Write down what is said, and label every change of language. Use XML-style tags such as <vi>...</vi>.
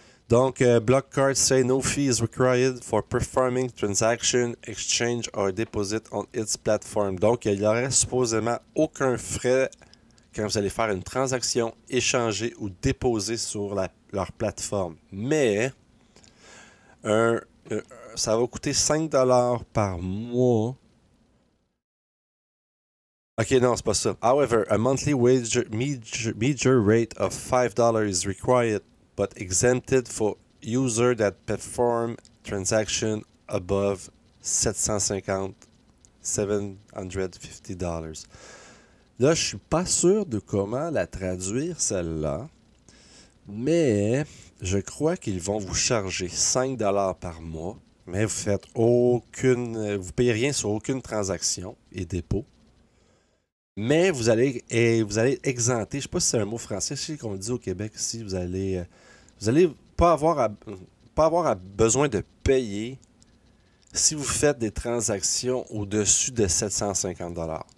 <fr>Donc,</fr> <en>Block Card say no fee is required for performing transaction, exchange or deposit on its platform.</en> <fr>Donc, il n'y aurait supposément aucun frais quand vous allez faire une transaction, échanger ou déposer sur leur plateforme. Mais, ça va coûter 5$ par mois. Ok, non, c'est pas ça.</fr> <en>However, a monthly major rate of $5 is required, but exempted for users that perform transaction above $750.</en> <fr>Là, je suis pas sûr de comment la traduire, celle-là, mais je crois qu'ils vont vous charger 5$ par mois, mais vous payez rien sur aucune transaction et dépôt. Mais vous allez exempter, je ne sais pas si c'est un mot français, je sais qu'on le dit au Québec ici, vous allez pas avoir besoin de payer si vous faites des transactions au-dessus de 750$.</fr>